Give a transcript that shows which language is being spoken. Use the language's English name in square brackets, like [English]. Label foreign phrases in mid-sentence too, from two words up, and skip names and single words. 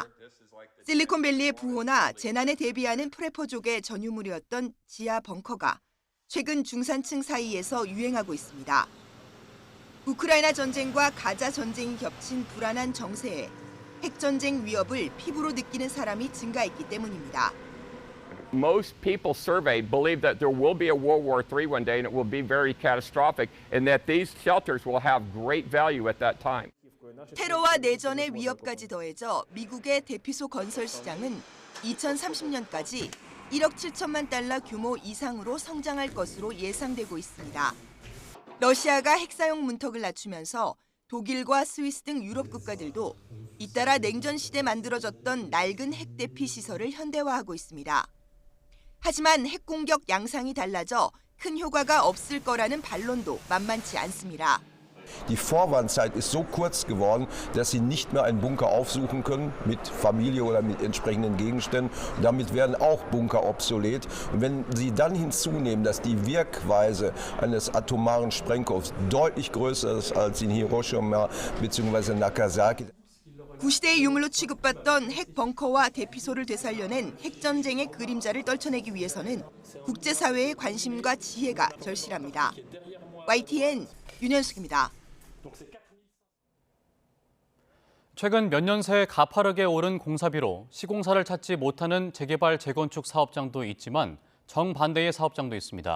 [Korean] 실리콘밸리의 부호나 재난에 대비하는 프레퍼족의 전유물이었던 지하 벙커가 최근 중산층 사이에서 유행하고 있습니다. 우크라이나 전쟁과 가자 전쟁이 겹친 불안한 정세에 핵전쟁 위협을 피부로 느끼는 사람이 증가했기 때문입니다. [English] Most people surveyed believe that there will be a World War III one day and it will be very catastrophic and that these shelters will have great value at that time. [Korean] 테러와 내전의 위협까지 더해져 미국의 대피소 건설 시장은 2030년까지 1억 7천만 달러 규모 이상으로 성장할 것으로 예상되고 있습니다. 러시아가 핵사용 문턱을 낮추면서 독일과 스위스 등 유럽 국가들도 잇따라 냉전 시대 만들어졌던 낡은 핵 대피 시설을 현대화하고 있습니다. 하지만 핵 공격 양상이 달라져 큰 효과가 없을 거라는 반론도 만만치 않습니다. [German] Die Vorwarnzeit ist so kurz geworden, dass sie nicht mehr einen Bunker aufsuchen können mit Familie oder mit entsprechenden Gegenständen. Und damit werden auch Bunker obsolet. Und wenn Sie dann hinzunehmen, dass die Wirkweise eines atomaren Sprengkopfs deutlich größer ist als in Hiroshima bzw. Nagasaki. [Korean] 구시대의 유물로 취급받던 핵 벙커와 대피소를 되살려낸 핵전쟁의 그림자를 떨쳐내기 위해서는 국제사회의 관심과 지혜가 절실합니다. YTN 윤현숙입니다. 최근 몇 년 새 가파르게 오른 공사비로 시공사를 찾지 못하는 재개발 재건축 사업장도 있지만 정반대의 사업장도 있습니다.